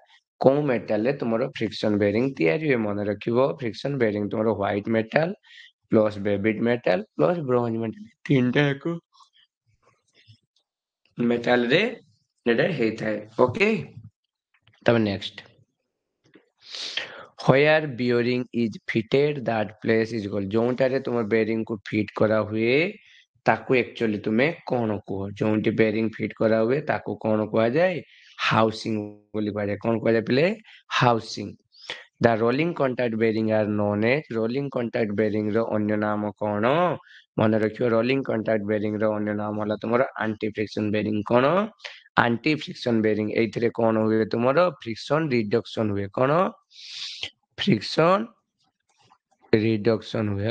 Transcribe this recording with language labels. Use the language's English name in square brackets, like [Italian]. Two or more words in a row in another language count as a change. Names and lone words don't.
[Odia] କୋଉ ମେଟାଲ ରେ ତୁମର [English] friction bearing [Odia] ତିଆରି ହୁଏ? ମନେ ରଖିବ [English] friction bearing [Odia] ତୁମର [English] white metal plus babbitt metal plus bronze metal, [Odia] ତିନିଟା ଯାକ ମେଟାଲ ରେ ଏଟା ହେଇଥାଏ। ଓକେ, ତାପରେ ନେକ୍ସଟ। [English] Where bearing is fitted, that place is called, [Odia] ଯୋଉଟାରେ ତୁମ ବେରିଂ କୁ ଫିଟ୍ କରା ହୁଏ ତାକୁ ଆକ୍ଚୁଆଲି ତୁମେ କଣ କୁହ? ଯୋଉଠି ବେରିଂ ଫିଟ୍ କରା ହୁଏ ତାକୁ କଣ କୁହାଯାଏ? ହାଉସିଂ ବୋଲି କୁହାଯାଏ। କଣ କୁହାଯାଏ ପିଲେ? [English] ହାଉସିଂ। The rolling contact bearing are known as, rolling contact bearing [Odia] ର ଅନ୍ୟ ନାମ କଣ? ମନେ ରଖିବ [English] rolling contact bearing [Odia] ର ଅନ୍ୟ ନାମ ହେଲା ତୁମର [English] anti friction bearing. [Odia] କଣ? [English] anti friction bearing. [Odia] ଏଇଥିରେ କଣ ହୁଏ ତୁମର? [English] friction reduction [Odia] ହୁଏ। କଣ? [English] friction reduction [Odia] ହୁଏ।